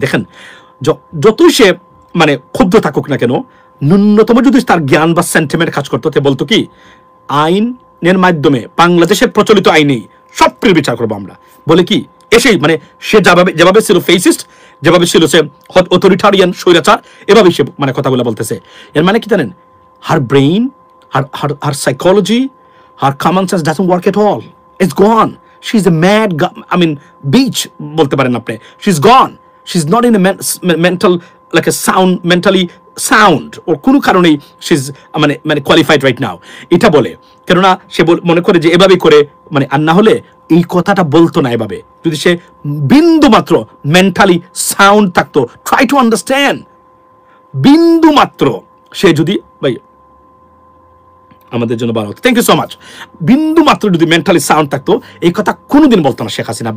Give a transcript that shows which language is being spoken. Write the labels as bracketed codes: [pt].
[bn] দেখেন, যতই সে মানে ক্ষুব্ধ থাকুক না কেন, ন্যূনতম যদি তার জ্ঞান বা সেন্টিমেন্ট কাজ করতো, তে বলতো কি, আইনের মাধ্যমে বাংলাদেশের প্রচলিত আইনেই সব বিচার করবো আমরা। বলে কি, এসেই মানে সে যেভাবে ছিল ফেসিস্ট, যেভাবে ছিল সে অথরিটারিয়ান স্বৈরাচার, এভাবেই সে মানে কথাগুলো বলতেছে। এর মানে কি জানেন, [en] Her brain, her psychology, her common sense doesn't work at all. It's gone. She's a mad, beach [bn] বলতে পারেন আপনি. [en] She's gone. She's not in a mental, like a mentally sound, [bn] ওর কোনো কারণেই [en] she's মানে qualified right now. [bn] এটা বলে, কেননা সে মনে করে যে এভাবেই করে মানে, আর না হলে এই কথাটা বলতো না এভাবে, যদি সে বিন্দু মাত্র মেন্টালি সাউন্ড থাকতো। [en] try to understand, [bn] বিন্দু মাত্র সে যদি, ভাই আমাদের জন্য ভালো হতো, [en] thank you so much, [bn] বিন্দু মাত্র যদি মেন্টালি সাউন্ড থাকতো, এই কথা কোনোদিন বলতো না শেখ হাসিনা।